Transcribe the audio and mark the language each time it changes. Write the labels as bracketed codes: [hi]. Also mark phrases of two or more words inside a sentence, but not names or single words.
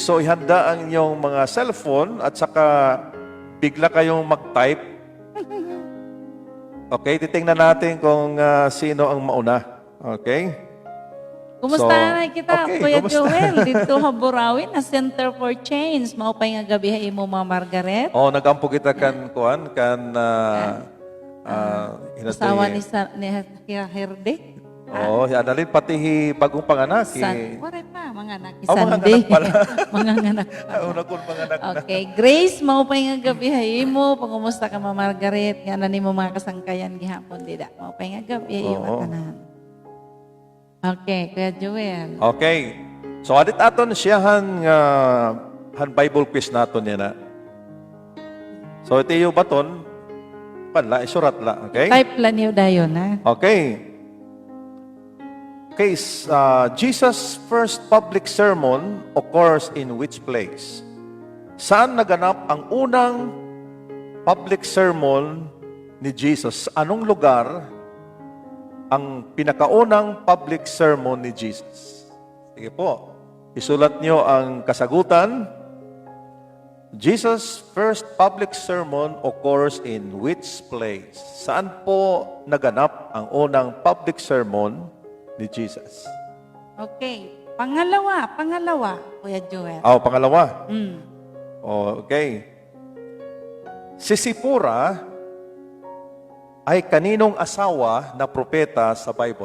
[tl] So, ihanda ang inyong mga cellphone at saka bigla kayong mag-type. Okay, titingnan natin kung sino ang mauna. Okay? Kumusta So, na kita, okay, Kuya kumusta? Joel? Dito ha Burawin, na Center for Change. [war] Maupay nga gabi ha imo mga Margaret. Oh, nagampo kita kan Usawa ni Herde. [tl] Oh, adalin pati bagong panganak. Wala pa, mga anak. Oh, mga Sunday. anak pala. mga anak pa. Una kong panganak na. Okay, Grace, [war] maupay nga gabi ha imo. Pangumusta ka mga Margaret. Nga na ni mo mga kasangkayan gihapon, dida. Maupay nga gabi ha imo Oo. tanan. Okay, Kuya Joel. Okay. So, adit aton siya han [en] Bible quiz [war] naton yan na. [tl] So, ito yung baton. Panla, isurat la. Okay? Type lang niyo dayon ha. Okay. [en] Case, Jesus' first public sermon occurs in which place? [tl] Saan naganap ang unang [en] public sermon [tl] ni Jesus? Anong lugar ang pinakaunang [en] public sermon [tl] ni Jesus? Sige po, isulat nyo ang kasagutan. [en] Jesus' first public sermon occurs in which place? [tl] Saan po naganap ang unang [en] public sermon [tl] ni Jesus? Okay. Pangalawa, Kuya Joel. Pangalawa. Mm. Okay. Si Sipora ay kaninong asawa na propeta sa Bible?